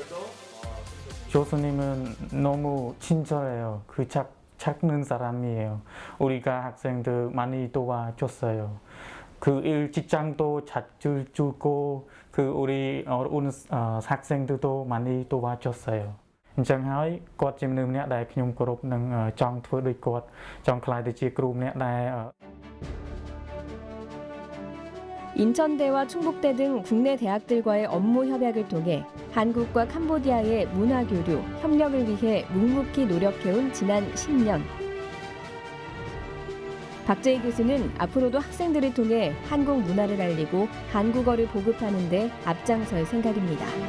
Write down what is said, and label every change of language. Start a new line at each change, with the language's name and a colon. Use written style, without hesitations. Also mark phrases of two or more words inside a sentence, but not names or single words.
Korean: 교수님은 너무 친절해요. 착한 사람이에요. 우리가 학생들 많이 도와줬어요. 일 직장도 자주 주고 우리 학생들도 많이 도와줬어요.
Khmer: អញ្ចឹងហើយគាត់ជាមនុស្សម្នាក់ដែលខ្ញុំគោរពនិងចង់ធ្វើដូចគាត់ចង់ខ្លាយទៅជាគ្រូម្នាក់ដែល
Korean: 인천대와 충북대 등 국내 대학들과의 업무 협약을 통해 한국과 캄보디아의 문화 교류, 협력을 위해 묵묵히 노력해온 지난 10년. 박재희 교수는 앞으로도 학생들을 통해 한국 문화를 알리고 한국어를 보급하는 데 앞장설 생각입니다.